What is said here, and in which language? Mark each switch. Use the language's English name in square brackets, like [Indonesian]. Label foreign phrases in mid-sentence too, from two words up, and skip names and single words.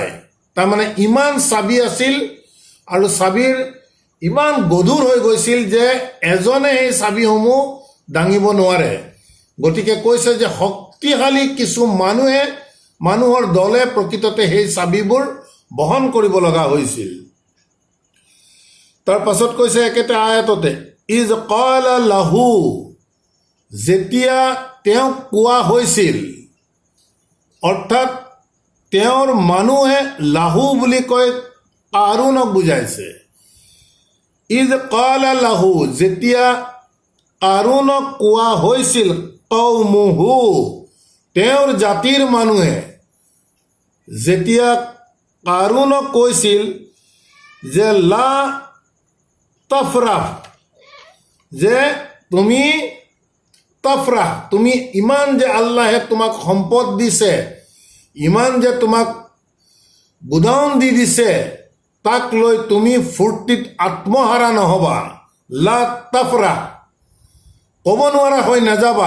[Assamese] তাৰমানে ইমান চাবি আছিল আৰু চাবিৰ ইমান গধুৰ হৈ গৈছিল যে এজনে সেই চাবিসমূহ দাঙিব নোৱাৰে। গতিকে কৈছে যে শক্তিশালী কিছু মানুহৰ দলে প্ৰকৃততে সেই চাবিবোৰ বহন কৰিব লগা হৈছিল। তাৰ পাছত কৈছে একেটা আয়াততে, [Arabic] إذ قال له, [Assamese] যেতিয়া তেওঁক কোৱা হৈছিল, অৰ্থাৎ তেওঁৰ মানুহে লাহু বুলি কৈ কাৰুণক বুজাইছে। [Arabic] إذ قال له, [Assamese] যেতিয়া কাৰুণক কোৱা হৈছিল, কওমুহু, তেওঁৰ জাতিৰ মানুহে যেতিয়া কাৰুণক কৈছিল যে [Arabic] لا تفرح, [Assamese] যে তুমি তাফরাহ, তুমি ইমান যে আল্লাহে তোমাক সম্পদ দিছে, ইমান যে তোমাক বুদাউন দি দিছে তাক লৈ তুমি ফূৰ্তিত আত্মহাৰা নহবা, [Arabic] لا تفرح, [Assamese] ক'ব নোৱাৰা হৈ নাযাবা।